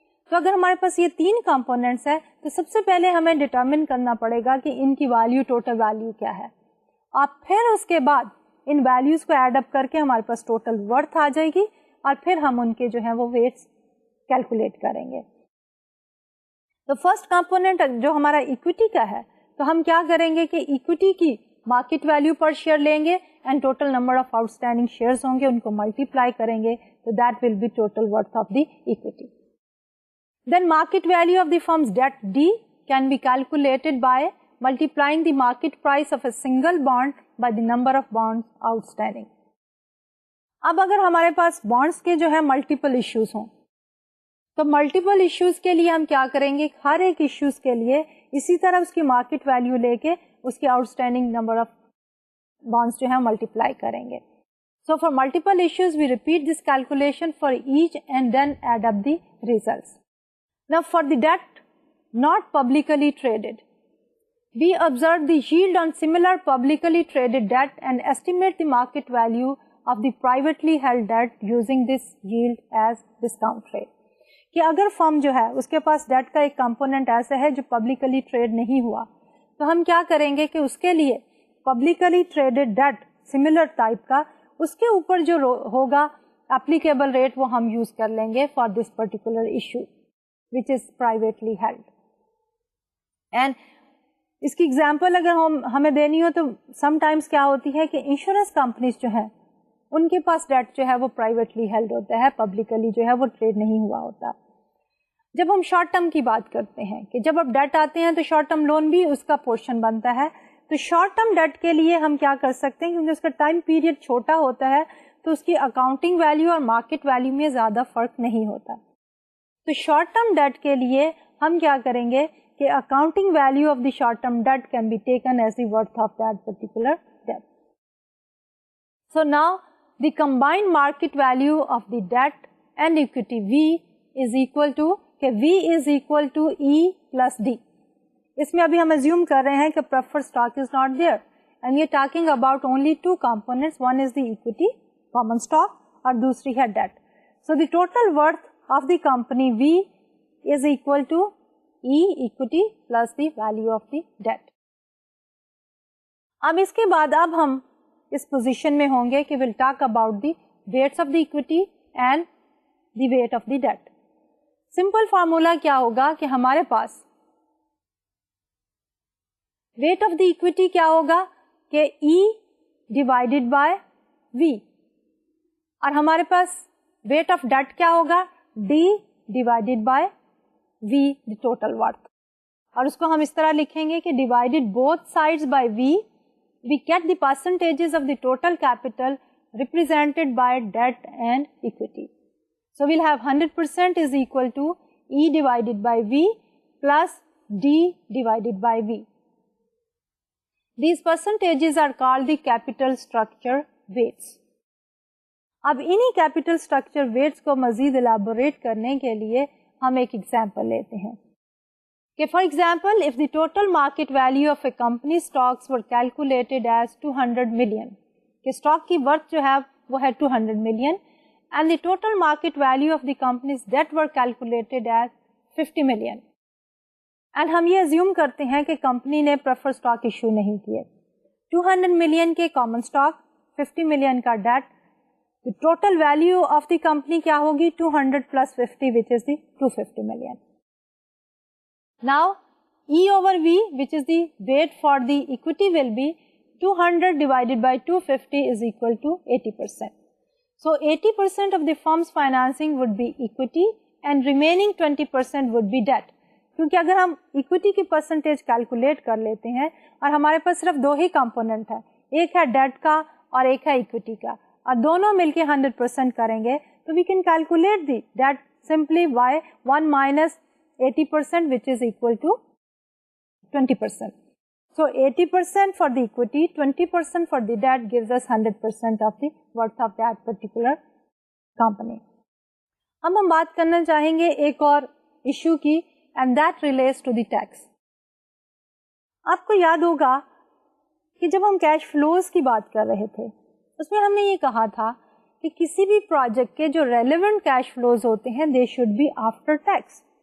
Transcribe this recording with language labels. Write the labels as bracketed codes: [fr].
[ur] تو اگر ہمارے پاس یہ 3 کمپوننٹس ہیں تو سب سے پہلے ہمیں ڈٹرمن کرنا پڑے گا کہ ان کی ویلیو, ٹوٹل ویلیو کیا ہے, اور پھر اس کے بعد ان ویلیوز کو ایڈ اپ کر کے ہمارے پاس ٹوٹل ورتھ آ جائے گی اور پھر ہم ان کے جو ہے وہ ویٹس کیلکولیٹ کریں گے. تو فرسٹ کمپوننٹ جو ہمارا اکویٹی کا ہے تو ہم کیا کریں گے کہ اکویٹی کی مارکیٹ ویلیو پر شیئر لیں گے [en] and total number of out standing shares [ur] ہوں گے, ان کو ملٹیپلائی کریں گے تو [en] That will be total worth of the equity. Then market value of the firm's debt D can be calculated by multiplying the market price of a single bond by the number of bonds outstanding. [ur] اب اگر ہمارے پاس bonds کے جو ہے multiple issues ہوں تو multiple issues کے لیے ہم کیا کریں گے, ہر ایک ایشوز کے لیے اسی طرح اس کی مارکیٹ ویلیو لے کے اس کی out standing number of bonds جو ہے ملٹیپلائی کریں گے. [en] So for multiple issues we repeat this calculation for each and then add up the results. Now for the debt not publicly traded, we observe the yield on similar publicly traded debt and estimate the market value of the privately held debt using this yield as discount rate. [ur] کہ اگر فرم جو ہے اس کے پاس date کا ایک component ایسا ہے جو پبلکلی ٹریڈ نہیں ہوا تو ہم کیا کریں گے کہ اس کے لیے publicly traded date similar type کا اس کے اوپر جو ہوگا اپلیکیبل ریٹ وہ ہم یوز کر لیں گے [en] For this particular issue which is privately held. And [ur] اس کی ایگزامپل اگر ہمیں دینی ہو تو سم ٹائمس کیا ہوتی ہے کہ انشورنس کمپنیز جو ہیں ان کے پاس ڈیٹ جو ہے وہ پرائیویٹلی ہیلڈ ہوتا ہے, پبلکلی جو ہے وہ ٹریڈ نہیں ہوا ہوتا. جب ہم شارٹ ٹرم کی بات کرتے ہیں کہ جب اب ڈیٹ آتے ہیں تو شارٹ ٹرم لون بھی اس کا پورشن بنتا ہے. تو شارٹ ٹرم ڈیٹ کے لیے ہم کیا کر سکتے ہیں, کیونکہ اس کا ٹائم پیریڈ چھوٹا ہوتا ہے تو اس کی اکاؤنٹنگ ویلیو اور مارکیٹ ویلیو میں زیادہ فرق نہیں ہوتا. تو شارٹ ٹرم ڈیٹ کے لیے ہم کیا کریں گے کہ [en] Accounting value of the short term debt can be taken as the worth of that particular debt. So now the combined market value of the debt and equity V is equal to [ur] کہ [en] V is equal to E plus D. [ur] اس میں ابھی ہم assume کر رہے ہیں کہ preferred stock [en] is not there and we are talking about only 2 components, one is the equity common stock [ur] اور دوسری ہے date. [en] So the total worth of the company V is equal to E equity plus the value of the debt. [ur] اب اس کے بعد اب ہم اس position میں ہوں گے کہ [en] we'll talk about the weights of the equity and the weight of the debt. [ur] Simple formula کیا ہوگا کہ ہمارے پاس [en] weight of the equity [ur] کیا ہوگا کہ [en] E divided by V [ur] اور ہمارے پاس [en] weight of debt [ur] کیا ہوگا [en] D divided by V the total worth. [ur] اور اس کو ہم اس طرح لکھیں گے کہ [en] divided both sides by V we get the percentages of the total capital represented by debt and equity. So we'll have 100% is equal to E divided by V plus D divided by V. These percentages are called the capital structure weights. [ur] اب انہی capital structure weights کو مزید elaborate کرنے کے لیے ہم ایک example لیتے ہیں کہ [en] for example if the total market value of a company stocks were calculated as 200 million [ur] کہ اسٹاک کی ورتھ جو ہے وہ ہے [en] 200 million and the total market value of the company's debt were calculated as 50 million اینڈ [ur] ہم یہ assume کرتے ہیں کہ کمپنی نے پریفرڈ اسٹاک ایشو نہیں کیے. 200 ملین کے کامن اسٹاک, 50 ملین کا date, [en] the total value of the company [ur] کیا ہوگی [en] 200 plus 50 which is the 250 million. Now E over V which is the weight for the equity will be 200 divided by 250 is equal to 80%. So 80% of the firm's financing would be equity and remaining 20% would be debt. [ur] کیونکہ اگر ہم equity کی percentage calculate کر لیتے ہیں اور ہمارے پاس صرف دو ہی component ہے, ایک ہے debt کا اور ایک ہے equity کا, اور دونوں مل کے 100% کریں گے تو [en] we can calculate the debt simply by 1 minus 80% which is equal to 20%. So 80% for the equity, 20% for the debt gives us 100% of the worth of that particular company. [ur] اب ہم بات کرنا چاہیں گے ایک اور ایشو کی, [en] and that relates to the tax. [ur] آپ کو یاد ہوگا کہ جب ہم کیش فلوز کی بات کر رہے تھے اس میں ہم نے یہ کہا تھا کہ کسی بھی پروجیکٹ کے جو ریلیونٹ کیش فلوز ہوتے ہیں [en] they should be after tax.